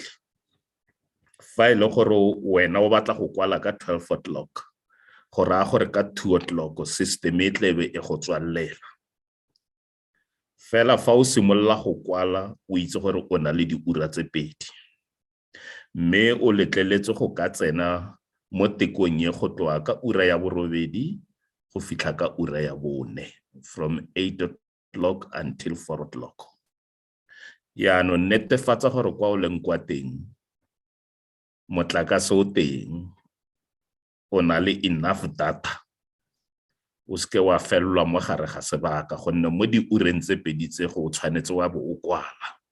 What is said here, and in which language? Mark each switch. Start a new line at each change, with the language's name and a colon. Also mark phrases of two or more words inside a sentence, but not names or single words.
Tswana: Fa ile gore wena o batla go kwala ka 12 o'clock, go raya gore ka 2 o'clock system e tle be e go tswalela. Fela fa o simolola go kwala o itse gore o na le di ura tse pedi. Mme o letleletse go ka tsena mo tekong ye go tloa ka ura ya borobedi go fitlha ka ura ya bone
English: from 8 o'clock until 4 o'clock.
Tswana: Yaanong netefatsa gore kwa o leng kwa teng motlakase o teng, o na le
English: enough data,
Tswana: o seke wa felelwa mo gare ga sebaka gonne mo di ureng tse pedi tse go tshwanetse wa bo o kwala.